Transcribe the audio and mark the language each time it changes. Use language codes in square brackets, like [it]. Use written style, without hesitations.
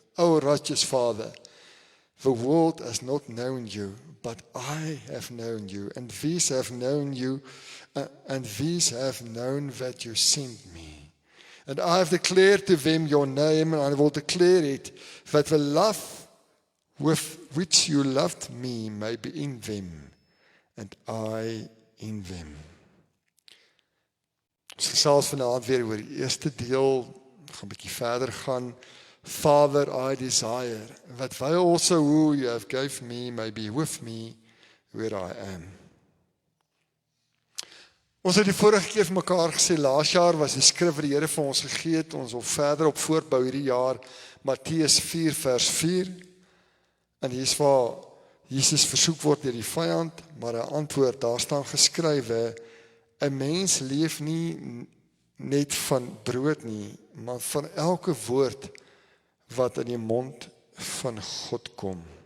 [en] O righteous Father, the world has not known you, but I have known you, and these have known you, and these have known that you sent me. And I have declared to them your name, and I will declare it, that the love with which you loved me may be in them, and I in them. [af] Ons gesels vanaand weer oor die eerste deel, gaan 'n bietjie verder gaan. [en] Father, I desire that they also who you have gave me may be with me where I am. [af] Ons het die vorige keer vir mekaar gesê, laas jaar was die skrif wat die Here vir ons gegee het, ons wil verder op voortbou hierdie jaar, Matteus 4 vers 4, en hier is waar Jesus versoek word deur die vyand, maar hy antwoord, daar staan geskrywe, 'n mens leef nie net van brood nie, maar van elke woord wat in die mond van God kom.